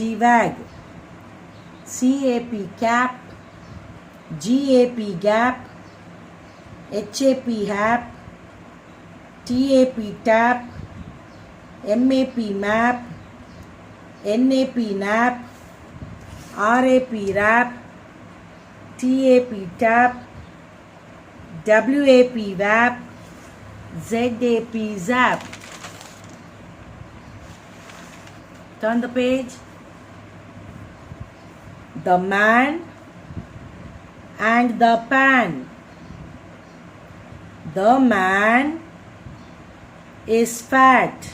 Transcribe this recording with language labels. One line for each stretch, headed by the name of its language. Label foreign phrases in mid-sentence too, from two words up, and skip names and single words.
English: wag, CAP cap, GAP gap, HAP hap, TAP tap, MAP map, NAP nap, RAP rap, TAP tap, WAP wap, ZAP zap. Turn the page. The man and the pan. The man is fat.